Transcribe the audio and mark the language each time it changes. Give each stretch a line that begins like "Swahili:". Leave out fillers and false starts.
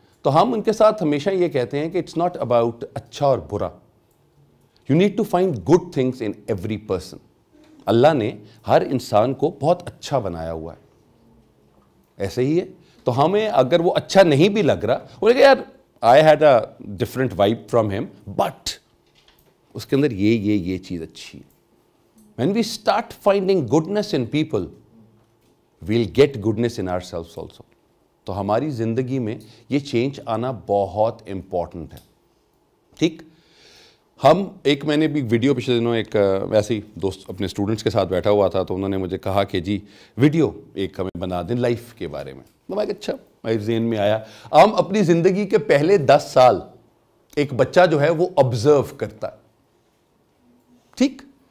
Urdu: تو ہم ان کے ساتھ ہمیشہ یہ کہتے ہیں کہ
English: it's not about
Urdu: اچھا اور برا,
English: You need to find good things in every person.
Urdu: اللہ نے ہر انسان کو بہت اچھا بنایا ہوا ہے, ایسے ہی ہے. تو ہمیں اگر وہ اچھا نہیں بھی لگ رہا, وہ کہ یار
English: I had a different vibe from ہم,
Urdu: بٹ اس کے اندر یہ چیز اچھی ہے.
English: When we start finding goodness in people, we'll get goodness in ourselves also.
Urdu: تو ہماری زندگی میں یہ چینج آنا بہت امپورٹنٹ ہے, ٹھیک. ہم میں نے بھی ویڈیو پچھلے دنوں ایک ویسے ہی دوست اپنے اسٹوڈنٹس کے ساتھ بیٹھا ہوا تھا, تو انہوں نے مجھے کہا کہ جی ویڈیو ایک ہمیں بنا دیں لائف کے بارے میں. تو میں کہ اچھا, میرے ذہن میں آیا ہم اپنی زندگی کے پہلے 10 سال ایک بچہ جو ہے وہ آبزرو کرتا ہے, ٹھیک.